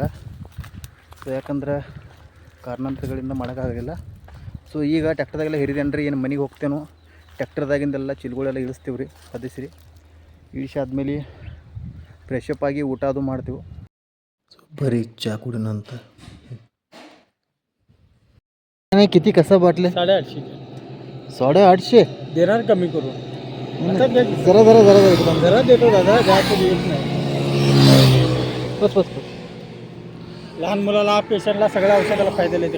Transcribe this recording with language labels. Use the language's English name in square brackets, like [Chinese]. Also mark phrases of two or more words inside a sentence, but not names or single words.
[Kannada] ಸೊ ಯಾಕಂದ್ರೆ ಕಾರಣಾಂತರಗಳಿಂದ ಮಾಡೋಕ್ಕಾಗಲಿಲ್ಲ. ಸೊ ಈಗ ಟ್ಯಾಕ್ಟರ್ದಾಗೆಲ್ಲ ಹೇರಿದೇನ್ರಿ, ಏನು ಮನೆಗೆ ಹೋಗ್ತೇನೋ ಟ್ಯಾಕ್ಟರ್ದಾಗಿಂದೆಲ್ಲ ಚೀಲಗಳೆಲ್ಲ ಇಳಿಸ್ತೀವಿ ರೀ. ಅದಿಸ್ರಿ ಇಳಿಸಾದ್ಮೇಲೆ ಫ್ರೆಶಪ್ ಆಗಿ ಊಟ ಅದು ಮಾಡ್ತೀವಿ. ಸೊ ಬರೀ ಚಾ ಕುಡಿನ ಅಂತ [Marathi] किती कसा बाटले? 850. 850. देणार कमी करू. जरा जरा जरा एकदम जरा देतो दादा, जास्त देत नाही. बस बस बस. लहान मुलाला, पेशंटला, सगळ्या औषधाला फायदा येते.